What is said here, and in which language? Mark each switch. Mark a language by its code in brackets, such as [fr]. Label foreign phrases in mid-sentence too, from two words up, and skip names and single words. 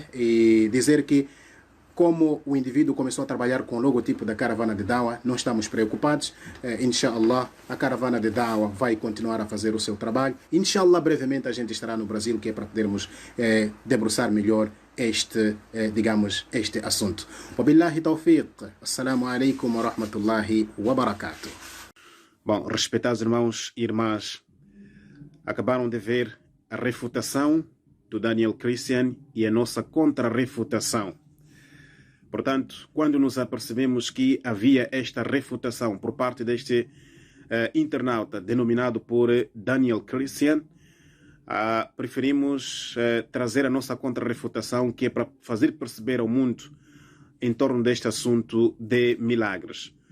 [pt] E dizer que como o indivíduo começou a trabalhar com o logotipo da Caravana de Dawa, não estamos preocupados. Inshallah, a Caravana de Dawa vai continuar a fazer o seu trabalho. Inshallah, brevemente a gente estará no Brasil, que é para podermos debruçar melhor este assunto. [ar] وبالله التوفيق. السلام عليكم ورحمة الله وبركاته. [pt] Bom, respeitados irmãos e irmãs, acabaram de ver a refutação do Daniel Christian e a nossa contra-refutação. Portanto, quando nos apercebemos que havia esta refutação por parte deste internauta denominado por Daniel Christian, preferimos trazer a nossa contra-refutação, que é para fazer perceber ao mundo em torno deste assunto de milagres.